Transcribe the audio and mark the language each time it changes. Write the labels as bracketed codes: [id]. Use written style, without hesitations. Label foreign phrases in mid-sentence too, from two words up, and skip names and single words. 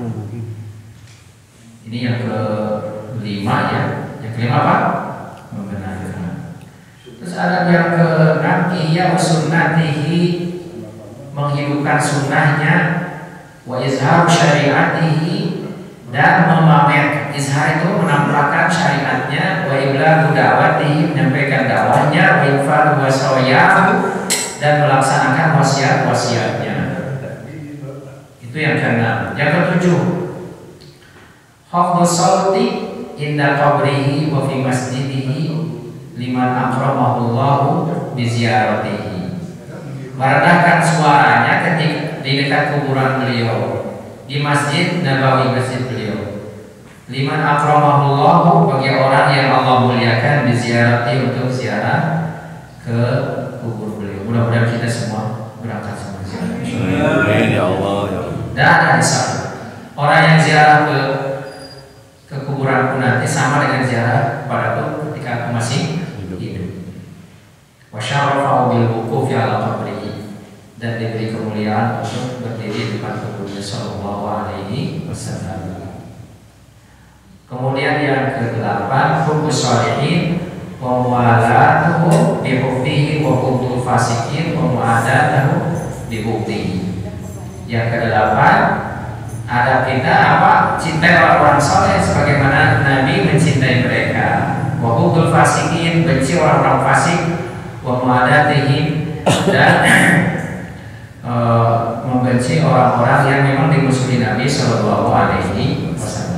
[id] Ini yang kelima ya. Yang kelima apa? Membenarkan. Terus ada yang keenam, [ar] إحياء سنته, [id] menghidupkan sunnahnya, [ar] وإظهار شريعته, [id] dan memamerkan. Izhar itu menampakkan syariatnya, [ar] وإبلاغ دعوته, [id] menyampaikan dakwahnya, [ar] وإنفاذ وصاياه, [id] dan melaksanakan wasiat-wasiatnya. Itu yang keenam. Yang ketujuh, [ar] خفض الصوت عند قبره وفي مسجده لمن أكرمه الله بزيارته. [id] Merendahkan suaranya ketika di dekat kuburan beliau, di Masjid Nabawi, masjid beliau. [ar] لمن أكرمه الله, [id] bagi orang yang Allah muliakan, biziarati, untuk ziarah ke kubur beliau. Mudah-mudahan kita semua berangkat sama ziarah. Amin ya Allah ya. Dan ada satu orang yang ziarah ke kuburan pun nanti sama dengan ziarah padaku ketika aku masih hidup. [ar] وشرف بالوقوف على قبره, [id] dan diberi kemuliaan untuk berdiri di depan kuburnya [ar] صلى الله عليه وسلم. [id] Kemudian yang ke-8, [ar] حب الصالحين وموالاتهم بحبه وحب الفاسقين ومعاداتهم بحبه. [id] Yang ke-8, ada kita apa? Cintai orang-orang saleh sebagaimana Nabi mencintai mereka. [ar] وحب الفاسقين, [id] benci orang-orang fasik, [ar] ومعاداتهم, [id] dan membenci orang-orang yang memang dimusuhi Nabi [ar] صلى الله عليه وسلم.